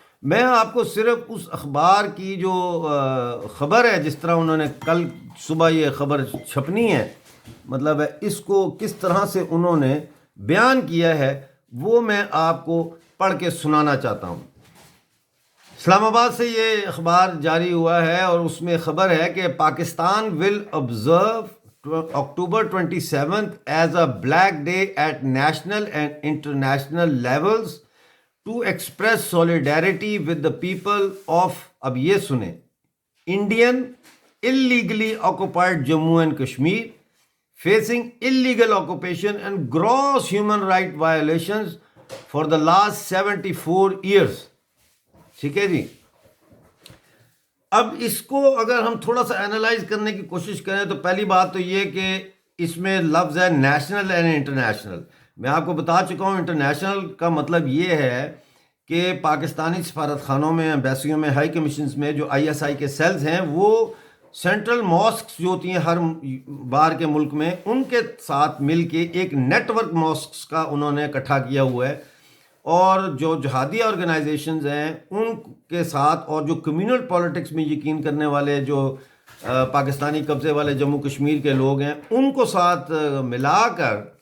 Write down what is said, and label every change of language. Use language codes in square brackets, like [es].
[ur] میں آپ کو صرف اس اخبار کی جو خبر ہے، جس طرح انہوں نے کل صبح یہ خبر چھپنی ہے، مطلب ہے اس کو کس طرح سے انہوں نے بیان کیا ہے، وہ میں آپ کو پڑھ کے سنانا چاہتا ہوں. اسلام آباد سے یہ اخبار جاری ہوا ہے اور اس میں خبر ہے کہ پاکستان [en] will observe October 27th as a black day at national and international levels to express solidarity with the people of، [ur] اب یہ سنیں، [en] Indian illegally occupied Jammu and Kashmir facing illegal occupation and gross human right violations for the last 74 years. [ur] ٹھیک ہے جی. اب اس کو اگر ہم تھوڑا سا اینالائز کرنے کی کوشش کریں تو پہلی بات تو یہ کہ اس میں لفظ ہے نیشنل اینڈ انٹرنیشنل. میں آپ کو بتا چکا ہوں انٹرنیشنل کا مطلب یہ ہے کہ پاکستانی سفارت خانوں میں، ایمبیسیوں میں، ہائی کمیشنز میں جو ISI کے سیلز ہیں، وہ سینٹرل ماسکس جو ہوتی ہیں ہر بار کے ملک میں، ان کے ساتھ مل کے ایک نیٹ ورک ماسکس کا انہوں نے اکٹھا کیا ہوا ہے، اور جو جہادی آرگنائزیشنز ہیں ان کے ساتھ، اور جو کمیونل پالیٹکس میں یقین کرنے والے جو پاکستانی قبضے والے جموں کشمیر کے لوگ ہیں، ان کو ساتھ ملا کر